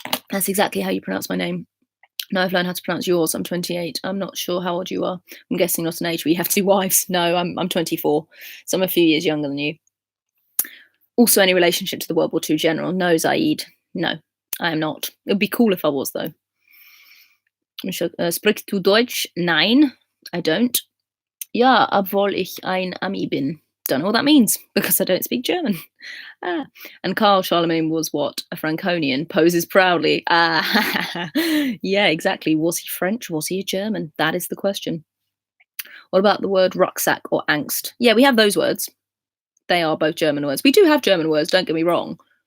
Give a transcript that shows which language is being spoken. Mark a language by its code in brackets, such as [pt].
[en] That's exactly how you pronounce my name. No, I've learned how to pronounce yours. I'm 28. I'm not sure how old you are. I'm guessing not an age where you have two wives. No, I'm 24, so I'm a few years younger than you. Also, any relationship to the World War II general? No, Zaid. No, I am not. It would be cool if I was, though. [de] Sprichst du Deutsch? Nein, [en] I don't. [de] Ja, obwohl ich ein Ami bin. [en] Don't know what that means because I don't speak German. And Carl Charlemagne was what? A Franconian, poses proudly. Yeah, exactly. Was he French? Was he a German? That is the question. What about the word rucksack or angst? Yeah, we have those words. They are both German words. We do have German words, don't get me wrong.